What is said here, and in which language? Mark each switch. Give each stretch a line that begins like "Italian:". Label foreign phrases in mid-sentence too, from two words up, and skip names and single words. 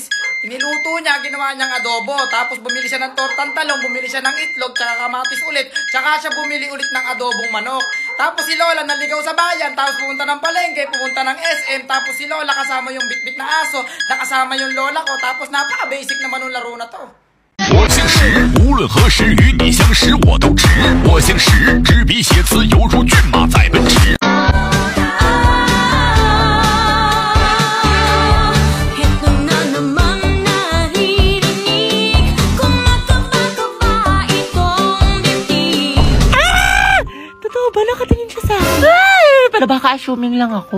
Filipino: Iniluto niya, ginawa niyang adobo. Tapos bumili siya ng tortang talong, bumili siya ng itlog, tsaka kamatis ulit. Tsaka siya bumili ulit ng adobong manok. Tapos si lola naligaw sa bayan, tapos pumunta ng palengke, pumunta ng SM. Tapos si lola kasama yung bitbit na aso, nakasama yung lola ko. Tapos napaka-basic naman ng laro na to.
Chinese: 我姓石，无论何时与你相识我都值。我姓石，执笔写词犹如骏马在奔驰。
Filipino: Totoo ba? Nakatingin siya sa akin. Ay! Pero baka assuming lang ako.